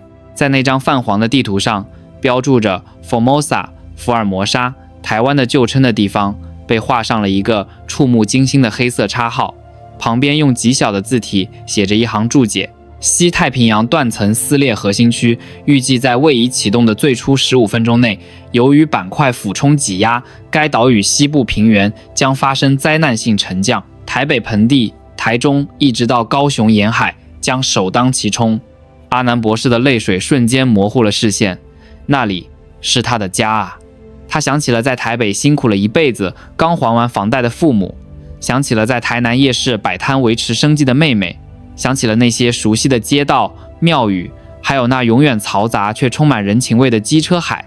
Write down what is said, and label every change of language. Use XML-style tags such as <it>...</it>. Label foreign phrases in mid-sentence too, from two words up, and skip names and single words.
<zh>在那張泛黃的地圖上，標注着 Formosa 福爾摩沙，台灣的舊稱的地方，被畫上了一個觸目驚心的黑色叉號，旁邊用極小的字體寫着一行注解：西太平洋斷層撕裂核心區預計在位移啟動的最初15分鐘內，由於板塊俯衝擠壓，該島嶼西部平原將發生災難性沉降，台北盆地、台中一直到高雄沿海將首當其衝。阿南博士的淚水瞬間模糊了視線，那裡是他的家啊！他想起了在台北辛苦了一輩子，剛還完房貸的父母，想起了在台南夜市擺攤維持生計的妹妹，想起了那些熟悉的街道、廟宇，還有那永遠嘈雜卻充滿人情味的機車海。</zh>